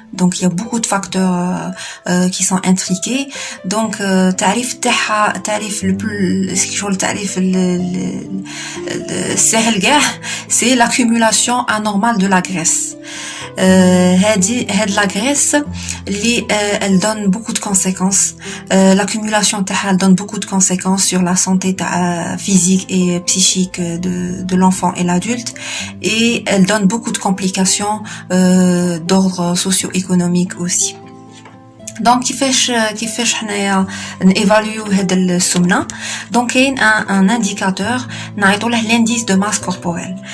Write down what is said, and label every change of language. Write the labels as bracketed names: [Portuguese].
[French] donc il y a beaucoup de facteurs qui sont intriqués. [Arabic] donc تعريف تاعها، تعريف شغل التعريف السهل كاع، [French] c'est l'accumulation anormale de la graisse. [Arabic] هاد [French] la graisse [Arabic] اللي [French] elle donne beaucoup de conséquences. L'accumulation [Arabic] تاعها [French] donne beaucoup de conséquences sur la santé physique et psychique de l'enfant et l'adulte, et elle donne beaucoup de complications d'ordre socio-économique aussi. [Arabic] donc كيفاش حنايا نيفاليو هاد السمنه؟ دونك كاين ان انديكاتور نعيطوا له لانديس دو ماس كوربوريل.